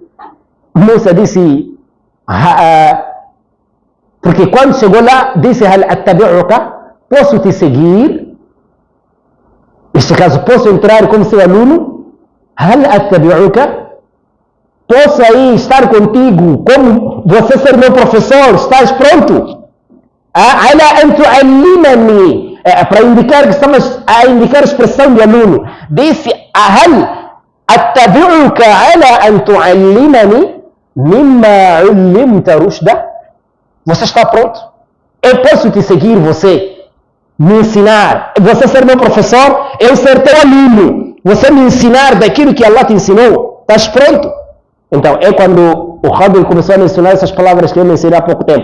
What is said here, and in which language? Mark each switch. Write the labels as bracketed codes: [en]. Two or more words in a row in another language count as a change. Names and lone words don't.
[pt] Musa disse, porque quando chegou lá, disse, [ar] هل أتبعك, [pt] posso te seguir? Neste caso, posso entrar como seu aluno? [ar] هل أتبعك? [pt] Posso aí estar contigo, como você ser meu professor? Estás pronto? [ar] على أن تعلمني, [pt] para indicar que estamos a indicar a expressão de aluno. Disse, [ar] هل أتبعك على أن تعلمني مما علمت رشدا? [pt] Você está pronto? Eu posso te seguir, você me ensinar, você ser meu professor, eu ser teu aluno, você me ensinar daquilo que Allah te ensinou. Estás pronto? Então, é quando o Khadr começou a mencionar essas palavras que eu mencionei há pouco tempo.